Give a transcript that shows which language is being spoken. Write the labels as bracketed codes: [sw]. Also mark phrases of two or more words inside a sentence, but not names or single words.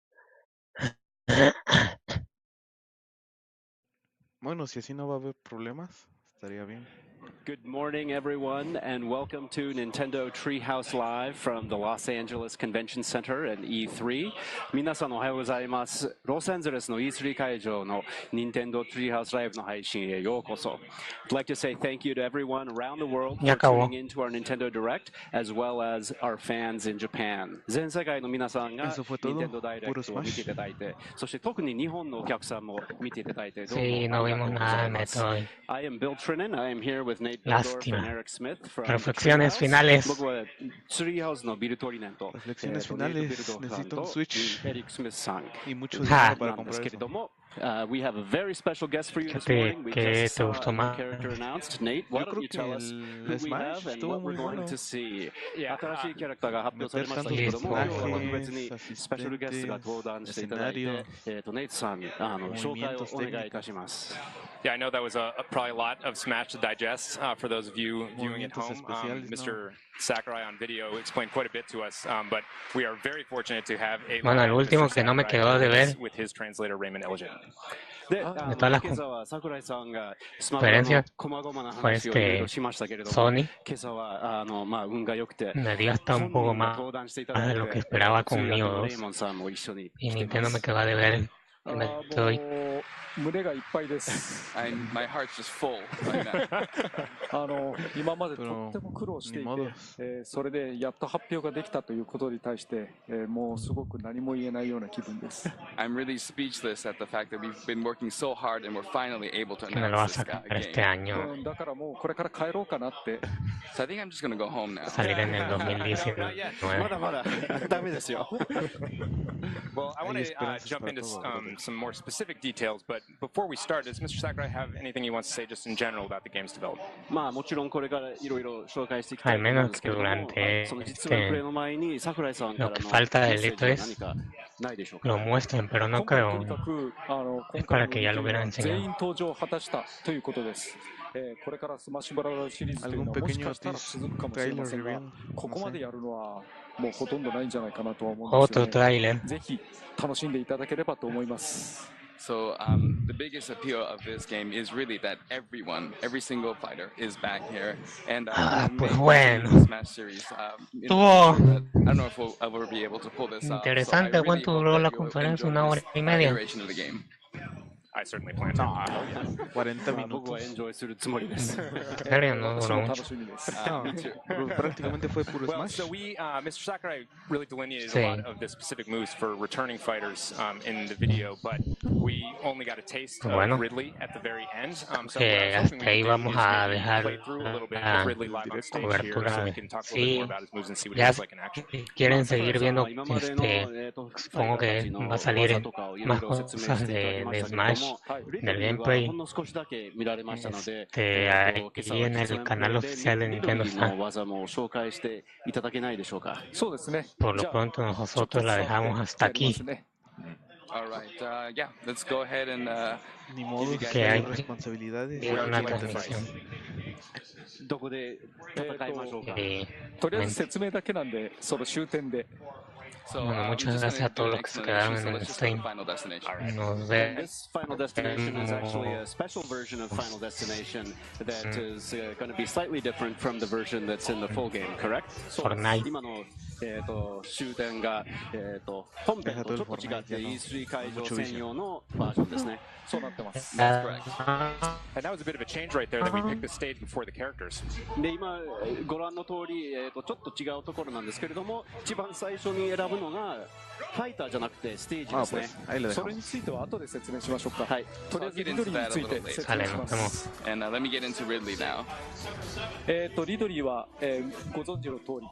[es] Bueno, si así no va a haber problemas, estaría bien. [en] Good morning, everyone, and welcome to Nintendo Treehouse Live from the Los Angeles Convention Center at E3. [ja] 皆さんおはようございます。ロサンゼルスの E3 会場の Nintendo Treehouse Live の配信へようこそ。 [en] I'd like to say thank you to everyone around the world for tuning into our Nintendo Direct, as well as our fans in Japan. [ja] 全世界の皆さんが Nintendo Direct を見ていただいて、そして特に日本のお客さんも見ていただいて、どうもありがとうございます。 [en] I am Bill Trinan. I am here with [es] Lástima. Reflexiones finales. Reflexiones finales. Necesito un Switch y mucho Ah. dinero para comprar eso. [en] We have a very special guest for you this [es] ¿Qué [en] morning. We [es] te [en] just saw [es] gustó [en] a new [es] más? [en] character announced. Nate, why [es] Yo [en] don't [es] creo [en] you [es] que [en] tell us who [es] el [en] we [es] Smash [en] have and [es] estuvo [en] what we're [es] muy [en] going [es] bueno. [en] to see? [ja] 新しいキャラクターが発表され [es] Meter [ja] ました [es] tantos [ja] けれども、今日は特別 [es] personajes, [ja] にスペシャルゲストが登壇していただいて、 [es] escenario, [ja] ネイトさん、紹介をお願いいたします。 [en] Yeah, I know that was probably a lot of Smash to digest for those of you viewing at home. Mr. Sakurai on video explained quite a bit to us, but we are very fortunate to have a [es] Bueno, el último que no me quedó de ver [en] with his translator Raymond Elgin. [ja] で、 [es] de todas las [ja] 今朝は桜井さんがスマブラの [es] conferencias [ja] 細々な [es] fue [ja] 話をいろいろしましたけれども、 [es] Sony [ja] 今朝は運が良くて、 [es] me dio hasta un poco [ja] 本人が [es] más [ja] 登壇していただい [es] de [ja] て、 [es] lo que esperaba con [ja] 通訳 [es] Nioh [ja] の [es] 2 [ja] レイモンさんも一緒に [es] y [ja] 来てま [es] Nintendo [ja] す [es] me quedó de ver en Metroid. [ja] 胸がいっぱいです。 [en] My heart's just full right now. [ja] 今までとっても苦労していて、それでやっと発表ができたということに対して、もうすごく何も言えないような気分です。 [en] I'm really speechless at the fact that we've been working so hard and we're finally able to [es] Que no lo va a [en] announce this [es] sacar este [en] game. [es] año. [ja] だからもうこれから帰ろうかなって。 [en] So I think I'm just gonna go home now. [es] Salir en el 2019. [ja] まだまだダメですよ。 [en] Well, I want to jump into some more specific details, but before we start, does Mr. Sakurai have anything he wants to say just in general about the game's development? [ja] まあもちろんこれからいろいろ紹介していきたい [es] Al [ja] と思うん [es] menos [ja] ですけ [es] que [ja] れども、 [es] durante [ja] その実名プレイの前に桜井さんから [es] lo [ja] の [es] que [ja] メ [es] falta [ja] ッ [es] del [ja] セー [es] Lito [ja] ジは [es] es [ja] 何かないでしょうか。 [es] lo muestren, pero no [ja] 今回 [es] creo. [ja] とにかく今 [es] Es [ja] 回 [es] para [ja] の [es] que ya lo [ja] ゲーム [es] hubieran [ja] は全員 [es] enseñado. [ja] 登場を果たしたということです。これからスマッシュブラザーズシリーズというのはもしかしたら続くかもしれませんが、ここまでやるのはもうほとんどないんじゃないかなとは思うんですよ [es] Otro [ja] ね。 [es] tráiler. [ja] ぜひ楽しんでいただければと思います。 [en] So the biggest appeal of this game is really that every single fighter is back here, and [es] pues [en] the [es] bueno. [en] Smash series. [es] Estuvo [en] I don't know if we'll ever be able to pull this off. [es] interesante. ¿Cuánto duró la conferencia? ¿Una hora y media? [en] Iteration of the game. I certainly plan to. [es] 40 [ja] 僕はエン [es] minutos. [ja] ジョイするつもりです。 [es] En serio, no [ja] 私 [es] duró [ja] も楽 [es] mucho. [ja] しみです。 [es] Prácticamente fue puro [en] Well, [es] Smash. [en] so Mr. Sakurai really delineated [es] Sí. [en] a lot of the specific moves for returning fighters in the video, but we only got a taste [es] Bueno. [en] of Ridley at the very end. So what [es] Que [en] I was hoping [es] hasta [en] we [es] ahí [en] could do [es] vamos [en] is [es] a [en] maybe [es] dejar [en] play through a little bit [es] la [en] with Ridley live on stage here, [es] cobertura. [en] so we can talk a little bit [es] Sí, [en] more about his moves and see what he [es] ya [en] looks like in action. [es] si quieren seguir viendo, supongo que va a salir más cosas de Smash, del gameplay. [ja] ほんの少しだけ見られましたので、 [es] Ahí en el canal oficial de Nintendo [ja] の [es] está. [ja] 技も紹介していただけないでしょうか。そうですね。 [es] Por lo pronto nosotros la dejamos hasta aquí. [en] All right, yeah, let's go ahead and [es] Ni modo, Que hay responsabilidades. una transmisión. [ja] どこで戦いましょうか。とりあえず説明だけなんで、その終点で。 [es] Bueno, muchas gracias a todos los que se quedaron en el stream. Nos vemos. [en] This Final Destination is actually a special version of Final Destination that is going to be slightly different from the version that's in the full game, correct? Fortnite. [ja] 今の終点が本編とちょっと違って E3 会場専用のバージョンですね。そうなってます。 [en] That's correct. And that was a bit of a change right there that we picked the stage before the characters. [ja] で今ご覧の通りちょっと違うところなんですけれども、一番最初に選ぶのがファイターじゃなくてステージですね。それについては後で説明しましょうか。はい。とりあえずリドリーについて説明します。 [en] And let me get into Ridley now. [ja] リドリーはご存知の通り。